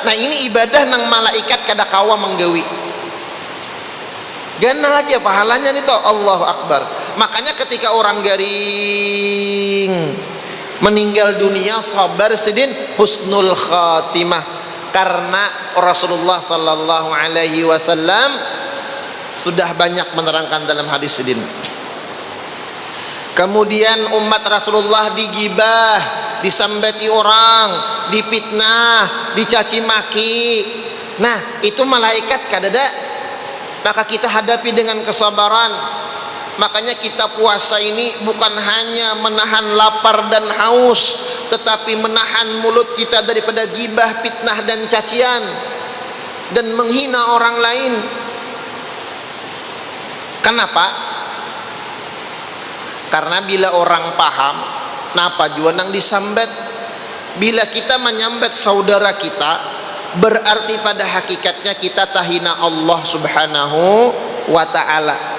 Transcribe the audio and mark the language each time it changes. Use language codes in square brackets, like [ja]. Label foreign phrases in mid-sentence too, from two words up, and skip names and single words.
[bjn] Nah ini ibadah nang malaikat kada kawa menggawi. Ganang aja pahalanya nih toh. [ar] الله أكبر. [bjn] Makanya ketika orang garing meninggal dunia sabar sidin [ar] حسن الخاتمة, [bjn] karena Rasulullah [ar] صلى الله عليه وسلم [bjn] sudah banyak menerangkan dalam hadis sidin. Kemudian umat Rasulullah digibah, disambati orang, dipitnah, dicaci maki. Nah itu malaikat kadada. Maka kita hadapi dengan kesabaran. Makanya kita puasa ini bukan hanya menahan lapar dan haus, tetapi menahan mulut kita daripada gibah, fitnah dan cacian dan menghina orang lain. Kenapa? Karena bila orang paham napa jua nang disambat, bila kita menyambat saudara kita, berarti pada hakikatnya kita tahina Allah [ar] سبحانه وتعالى.